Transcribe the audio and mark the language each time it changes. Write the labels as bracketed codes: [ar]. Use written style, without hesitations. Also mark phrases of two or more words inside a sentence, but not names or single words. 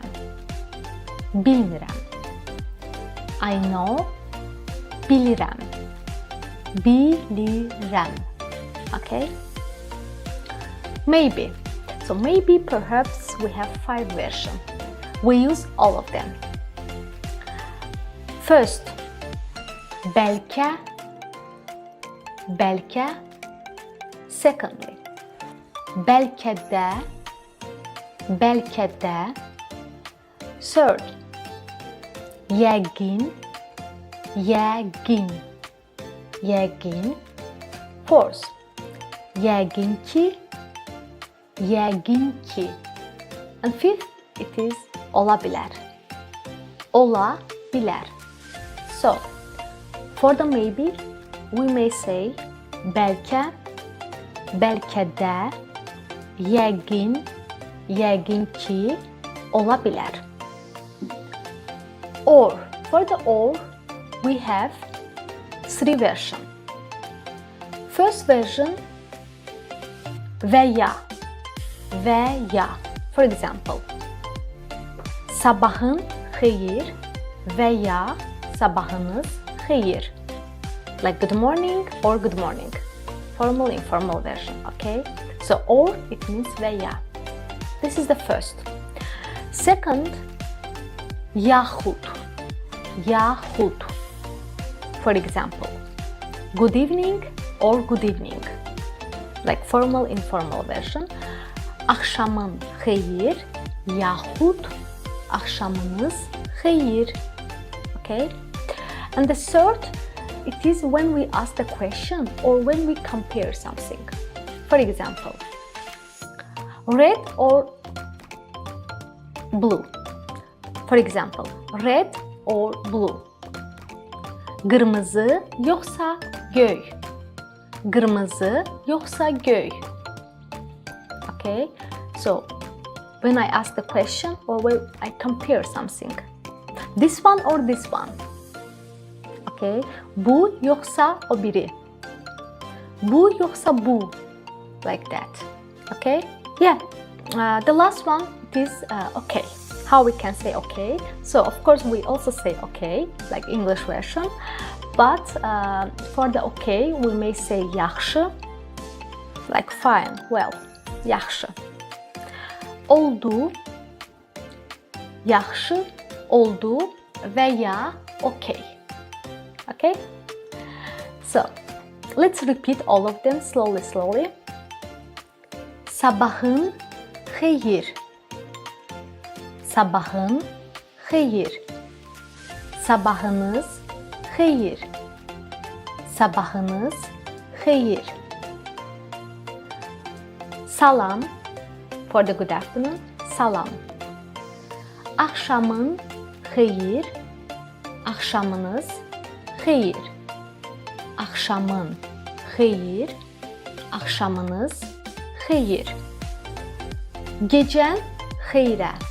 [az] Bilmirəm. [en] I know, [az] bilirəm. Bilirəm. [en] Okay? Maybe. So maybe, perhaps, we have 5 versions. We use all of them. First, [az] bəlkə, bəlkə. Secondly, bəlkə də, bəlkə də. Third, yəqin, yəqin, yəqin. Fourth, yəqin ki, yəqin ki. [en] And fifth, it is [az] ola bilər. Ola bilər. [en] So, for the maybe, we may say [az] bəlkə, bəlkə də, yəqin, yəqin ki, ola bilər. [en] Or, for the or, we have 3 versions. First version, [az] və ya, və ya. [en] For example, [az] sabahın xeyir və ya sabahınız xeyir. [en] Like good morning or good morning. Formal, informal version, okay? So, or, it means [az] və ya. [en] This is the first. Second, [az] yaxud, yaxud. [en] For example, good evening or good evening. Like formal, informal version. [az] Axşamın xeyir, yaxud axşamınız xeyir. [en] Okay? And the third, it is when we ask the question or when we compare something. For example, red or blue. For example, red or blue. [az] Qırmızı yoxsa göy. Qırmızı yoxsa göy. [en] Okay? So, when I ask the question or when I compare something. This one or this one. Okay? [az] Bu yoxsa o biri. Bu yoxsa bu. [en] Like that. Okay? Yeah. The last one is okay. How we can say okay? So, of course, we also say okay, like English version. But for the okay, we may say yaxşı, like fine, well, [az] yaxşı. Oldu, yaxşı, oldu və ya okay. [en] Okay? So, let's repeat all of them slowly. [az] Sabahın xeyir. Sabahın xeyir. Sabahınız xeyir. Sabahınız xeyir. Salam, [en] for the good afternoon, [az] salam. Axşamın xeyir. Axşamınız xeyir. Axşamın xeyir. Axşamınız xeyir. Gecən xeyrə.